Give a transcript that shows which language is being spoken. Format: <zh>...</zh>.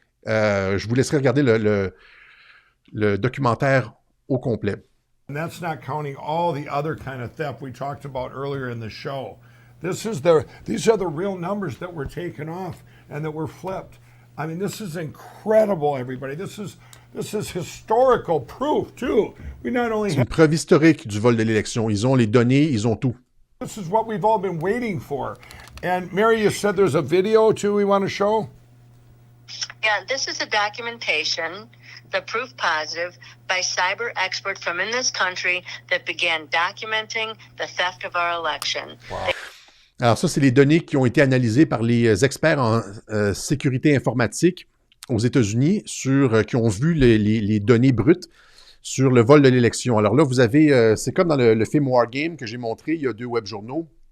<fr>Je vous laisserai regarder le documentaire au complet.</fr> <en>And that's not counting all the other kind of theft we talked about earlier in the show. These are the real numbers that were taken off and that were flipped. I mean, this is incredible, everybody. This is historical proof, too. We not only</en> <fr>C'est une preuve historique du vol de l'élection. Ils ont les données, ils ont tout.</fr> <en>This is what we've all been waiting for. And Mary, you said there's a video, too, we want to show? Yeah, this is a documentation, the proof positive, by cyber expert from in this country that began documenting the theft of our election. Wow.</en> <fr>Alors ça, c'est les données qui ont été analysées par les experts en sécurité informatique aux États-Unis qui ont vu les données brutes sur le vol de l'élection. Alors là, vous avez, c'est comme dans le film Wargame que j'ai montré, il y a 2 web journaux.</fr>